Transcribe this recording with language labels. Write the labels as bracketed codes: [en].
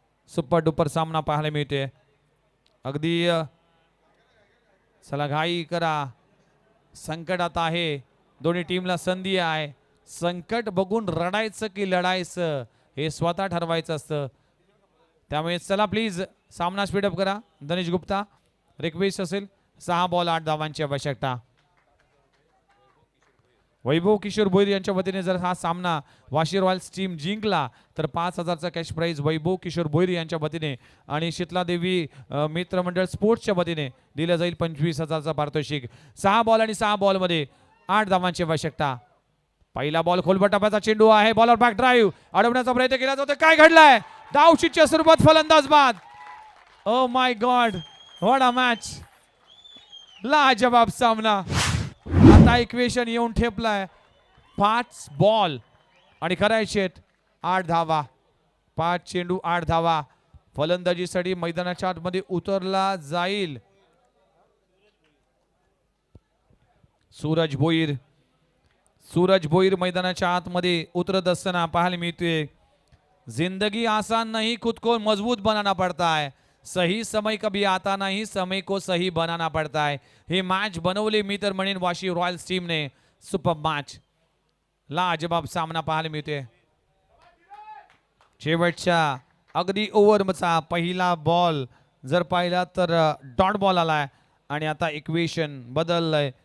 [mr] Super duper सामना पाहायला मिळते. अगदी चला घाई करा. संकटात आहे. दोन्ही टीमला संधी आहे. संकट बघून रडायचं की लढायचं हे स्वतः ठरवायचं असतं. त्यामुळे चला प्लीज सामना स्पीडअप करा. दनेश गुप्ता रिक्वेस्ट असेल. 6 बॉल 8 धावांची आवश्यकता. वैभव किशोर भोईर यांच्या वतीने जर हा सामना वाशी रॉयल्स टीम जिंकला तर 5000चा कॅश प्राइज वैभव किशोर भोईर यांच्या वतीने आणि शीतला देवी मित्रमंडळ स्पोर्ट्सच्या वतीने दिला जाईल 25000चा पारितोषिक. 6 बॉल आणि 6 बॉल मध्ये 8 धावांची आवश्यकता. पहिला बॉल खोलवर टप्प्याचा चेंडू आहे. बॉलर बॅक ड्राईव्ह अडवण्याचा प्रयत्न केला जातो. काय घडलाय. धावशीच्या सुरुवात फलंदाज बाद. [en] Oh my God what a match. [mr] लाजवाब सामना. आता इक्वेशन येऊन ठेपलाय. 5 बॉल आणि करायचे 8 धावा. 5 चेंडू 8 धावा. फलंदाजीसाठी मैदानाच्या आतमध्ये उतरला जाईल सूरज भोईर मैदानाच्या आतमध्ये उतरत असताना पाहायला मिळते. [hi] जिंदगी आसान नहीं खुद को मजबूत बनाना पड़ता है. सही समय कभी आता नहीं, समय को सही बनाना पड़ता है. [mr] हे मॅच बनवले मी तर म्हणेन वाशी रॉयल्स टीमने. सुपर मॅच, लाजबाब सामना पाहायला मिळतोय. शेवटच्या अगदी ओव्हरचा पहिला बॉल जर पाहिला तर डॉट बॉल आलाय आणि आता इक्वेशन बदललंय.